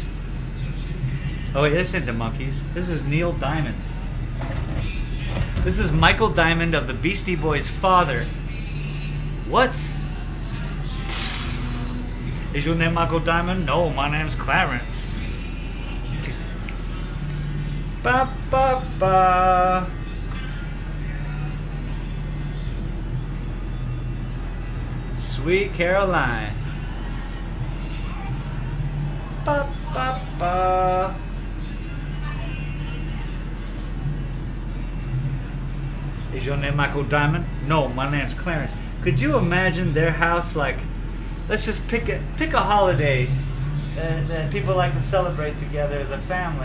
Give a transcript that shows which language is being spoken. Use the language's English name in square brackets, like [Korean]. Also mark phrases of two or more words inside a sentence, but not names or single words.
[English] Oh wait, this ain't the Monkees. This is Neil Diamond. This is Michael Diamond of the Beastie Boys' father. What? Is your name Michael Diamond? No, my name's Clarence. Ba ba ba. Sweet Caroline. Ba ba ba. Is your name Michael Diamond? No, my name's Clarence. Could you imagine their house like, let's just pick a holiday that people like to celebrate together as a family.